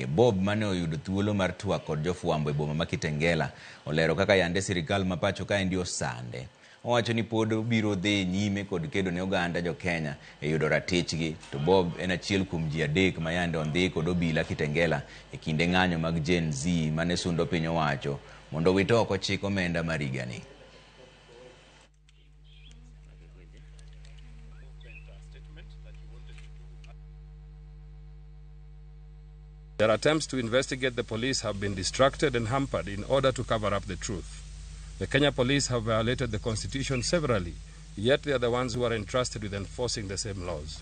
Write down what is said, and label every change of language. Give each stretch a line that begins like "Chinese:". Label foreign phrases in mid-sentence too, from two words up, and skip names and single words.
Luo (Kenya and Tanzania): Bob mane oyudo thuolo mar twak kod jofwambo e boma ma Kitengela olero kaka yande sirikal ma pacho kaendi osande. Owacho ni pod biro dhi nyime kod kedo ne oganda jo Kenya e yudo ratichgi. To Bob en achiel kuom ji adek ma yande ondhi kod obila Kitengela e kinde ng'anyo mag Gen Z mane sundo piny owacho mondo wit oko chik omenda mar higani.
English: Their attempts to investigate the police have been distracted and hampered in order to cover up the truth. The Kenya police have violated the constitution severally, yet they are the ones who are entrusted with enforcing the same laws.